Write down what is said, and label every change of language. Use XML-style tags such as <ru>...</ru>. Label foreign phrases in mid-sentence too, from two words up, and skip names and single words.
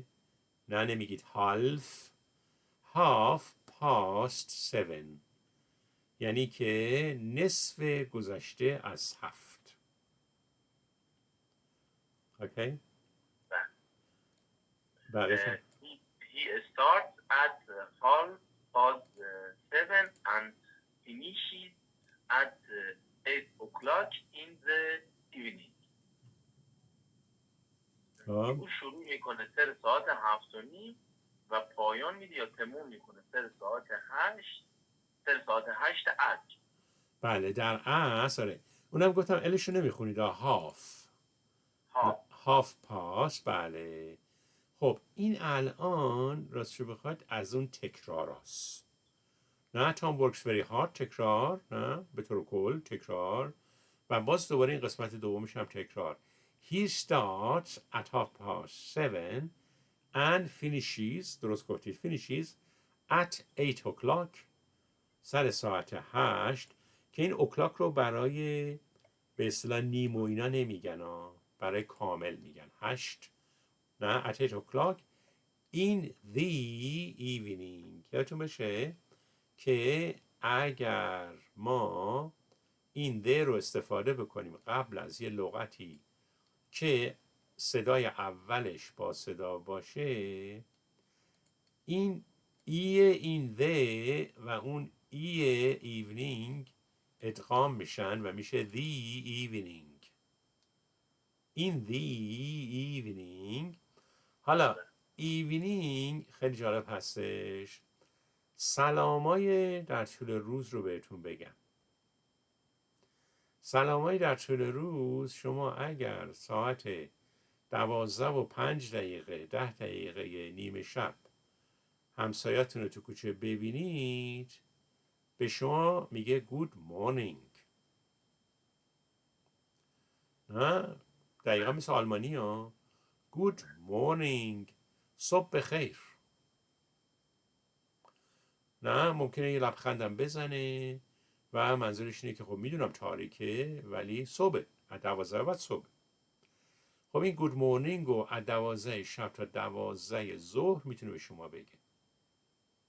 <fa>نه نمیگید</fa> <en>half past 7</en> <fa>یعنی که نصف گذشته از 7. اوکی. بله.</fa> <en>He starts at 7:30 and finishes at 8 o'clock in the evening.</en> <fa>او شروع میکنه سر ساعت 7:30 و پایان میده یا تموم میکنه سر ساعت 8 عصر. بله در عصر. اونم گفتم الشو نمیخونید.</fa> <en>half past. بله.</en> <fa>خب این الان راستشو بخواد از اون تکرار هست. نه</fa> <en>Tom works very hard</en> <fa>تکرار، نه به طور کل تکرار، و باز دوباره این قسمت دومش هم تکرار.</fa> <en>He starts at 7:30 and finishes،</en> <fa>درست گفتید</fa> <en>finishes at 8 o'clock،</en> <fa>سر ساعت 8. که این o'clock رو برای به اصطلاح نیم و اینا نمیگن، برای کامل میگن 8.</fa> <en>نه at 8 o'clock in the evening.</en> <fa>یادتون بشه که اگر ما این the رو استفاده بکنیم قبل از یه لغتی که صدای اولش با صدا باشه، این این the و اون evening ادغام میشن و میشه</fa> <en>the evening. in the evening.</en> <fa>حالا evening خیلی جالب هستش. سلامای در طول روز رو بهتون بگم. سلامای در طول روز شما اگر ساعت 12:05 10 دقیقه نیمه شب همسایتون رو تو کوچه ببینید، به شما میگه</fa> <en>good morning.</en> <fa>نه دقیقا مثل آلمانی ها.</fa> <en>good morning،</en> <fa>صبح بخیر. نه ممکنه یه لبخندم بزنه و منظورش اینه که خب میدونم تاریکه ولی صبح، از 12 بعد صبح. خب این</fa> <en>good morning</en> <fa>رو از 12 شب تا 12 ظهر میتونه به شما بگه.</fa>